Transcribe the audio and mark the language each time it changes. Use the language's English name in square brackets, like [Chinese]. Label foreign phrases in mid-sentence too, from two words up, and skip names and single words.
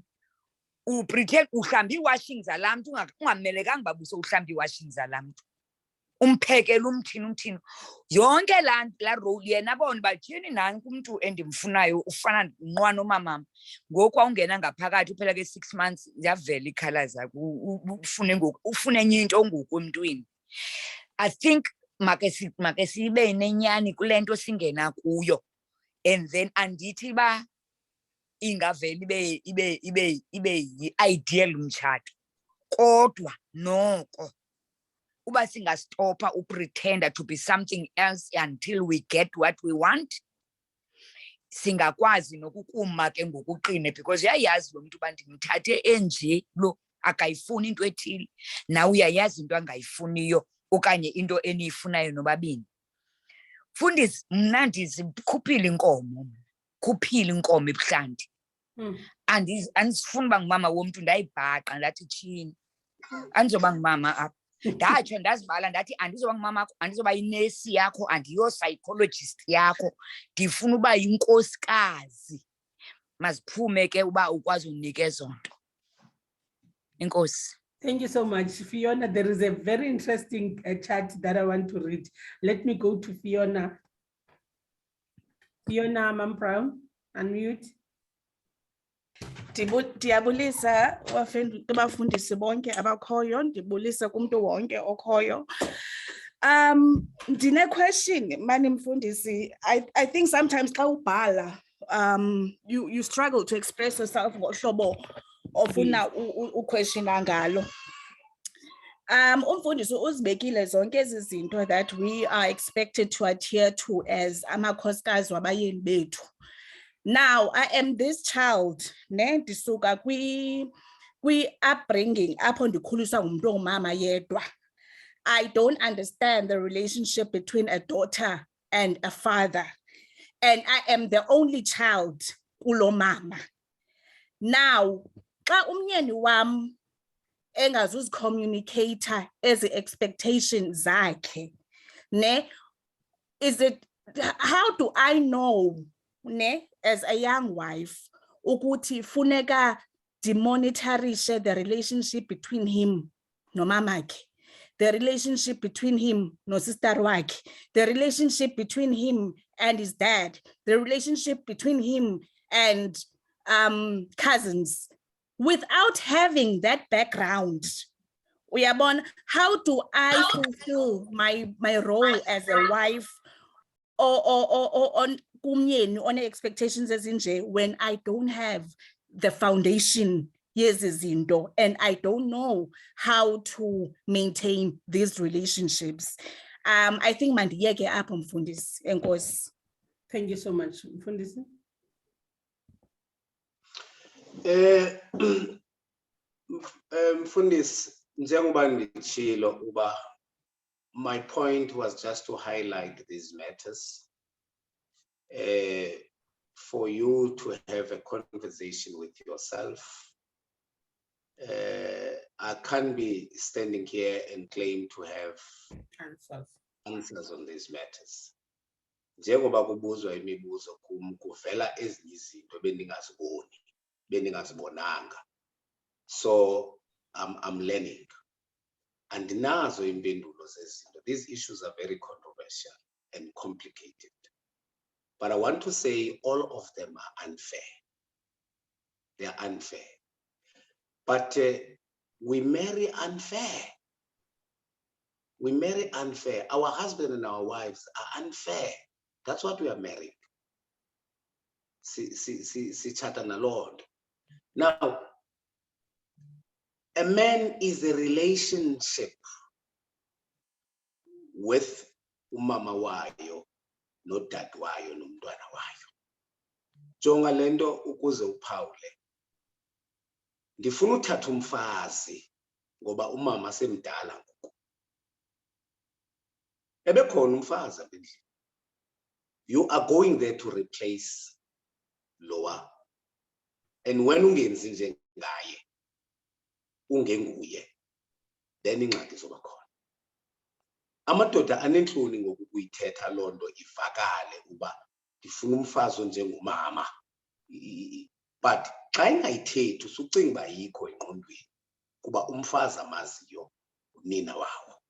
[Xhosa] Upretend uhlamba iwashing zalaa mntu, ungamelekanga uba busowuhlamba iwashing zalaa mntu. Umphekela umthini. Yonke laa role yena abone uba tyhini nanku umntu endimfunayo ufana nqwa nomamam. Ngoku awungena ngaphakathi uphela ke 6 months yavela ikhala zakho, ufune enye into ngoku emntwini. [English] I think [Xhosa] make sibe nenyani kule nto singena kuyo, [English] and then [Xhosa] andithi ba ingavela ibe yi-ideal umtshato, kodwa noko uba singastopha upretenda [English] to be something else until we get what we want, [Xhosa] singakwazi nokukuma ke ngokuqine, because uyayazi lo mntu uba ndimthathe enje lo akayifuni into ethile, nawe uyayazi into angayifuniyo okanye into eniyifunayo nobabini. Mfundisi, mna ndizikhuphile inkomo ebuhlanti. Andisifuni uba ngumama womntu, ndayibhaqa ndathi tshini, andizoba ngumama apha. Ndatsho ndazibala ndathi andizoba ngumama akho, andizoba yinesi yakho, andiyo-psychologist yakho, ndifuna uba yinkosikazi. Maziphume ke uba ukwazi unika ezo nto. Enkosi. [English] Thank you so much, Fiona. There is a very interesting chat that I want to read. Let me go to Fiona. Fiona Mamproud, unmute. [Xhosa] Ndiyabulisa abafundisi bonke abakhoyo, ndibulisa kumntu wonke okhoyo. Ndine question mani mfundisi. [English] I think sometimes [Xhosa] xa ubhala [English] you struggle to express yourself [Xhosa] ngohlobo ofuna uquestiona ngalo. Umfundisi uzibekile zonke ezi zinto [English] that we are expected to adhere to as [Xhosa] amakhosikazi wabayeni bethu. [English] Now I am this child, [Xhosa] ne ndisuka kwi upbringing apho ndikhuliswa ngumuntu ongumama yedwa. [English] I don't understand the relationship between a daughter and a father, and I am the only child [Xhosa] kulo mama. Now xa umyeni wam engazuzicommunicator ezi expectations zakhe, ne, [English] how do I know, ne, as a young wife, [Xhosa] ukuthi funeka demonitorishe [English] the relationship between him [Xhosa] no mamakhe? [English] the relationship between him no sister wakhe, the relationship between him and his dad, the relationship between him and cousins, without having that background. Uyabona, how do I fulfill my role as a wife or on kumyeni on expectations ezinje when I don't have the foundation yezizinto and I don't know how to maintain these relationships? I think [Xhosa] mandiyeke apho Mfundisi. Enkosi. [English] Thank you so much, Mfundisi. [Xhosa] Mfundisi, njengoba nditshilo uba [English] my point was just to highlight these matters for you to have a conversation with yourself. I can't be standing here and claim to have answers on these matters. [Xhosa] Njengoba kubuzwa imibuzo kum kuvela ezinye izinto bendingazibonanga. [English] So I'm learning. And [Xhosa] nazo impendulo zezinto. [English] These issues are very controversial and complicated. But I want to say all of them are unfair. They are unfair. But we marry unfair. We marry unfair. Our husband and our wives are unfair. That's what we are marrying. [Xhosa] Si chata na Lord. [English] Now, a man is a relationship with [Xhosa] umama wayo, no dad wayo, no mntwana wayo. Jonga lento ukuze uphawule. Ndifuna uthatha umfazi ngoba umama semdala ngoku. Ebekhona umfazi apha endlini. [English] You are going there to replace Loa. And when [Xhosa] ungenzi njengaye, ungenguye, then ingxaki zoba khona. Amadoda anenhloni ngokuyithetha lonto ivakale uba ndifuna umfazi njengomama. But xa ingayithethi usucinga uba yikho engqondweni kuba umfazi amaziyo unina wawo.